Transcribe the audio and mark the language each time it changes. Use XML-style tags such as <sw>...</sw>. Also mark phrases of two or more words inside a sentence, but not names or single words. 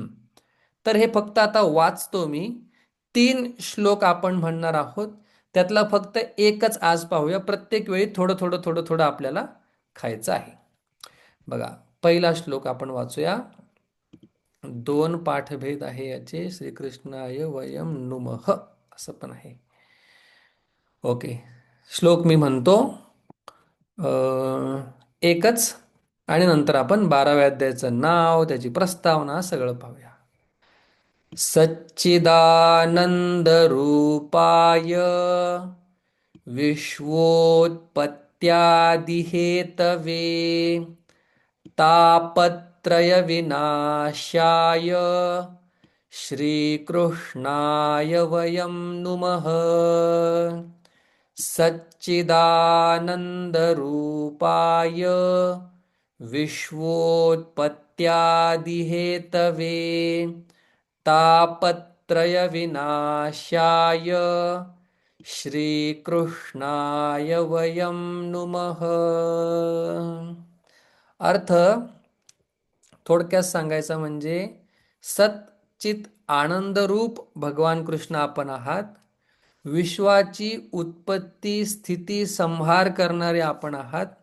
<mr>तर हे फक्त आता वाचतो मी. 3 श्लोक आपण म्हणणार आहोत. त्यातला फक्त एकच आज पाहूया. प्रत्येक वेळी थोडं थोडं थोडं थोडं आपल्याला खायचं आहे. बघा, पहिला श्लोक आपण वाचूया. 2 पाठभेद आहे याचे.</mr> <sa>श्रीकृष्णाय वयम नुमः</sa> <mr>असं पण आहे. ओके. श्लोक मी म्हणतो. एकच, आणि नंतर आपण 12व्या अध्यायाचं नाव, त्याची प्रस्तावना सगळं पाहूया.</mr> <sa>सच्चिदानंदरूपाय विश्वोत्पत्त्यादिहेतवे तापत्रयविनाशाय श्रीकृष्णाय वयं नुमः. सच्चिदानन्दरूपाय विश्वोत्पत्त्यादिहेतवे तापत्रयविनाशाय श्रीकृष्णाय वयं नुमः.</sa> <mr>अर्थ थोडक्यात सांगायचा म्हणजे, सच्चित आनंदरूप भगवान कृष्ण आपण आहात. विश्वाची उत्पत्ती स्थिती संहार करणारे आपण आहात.</mr>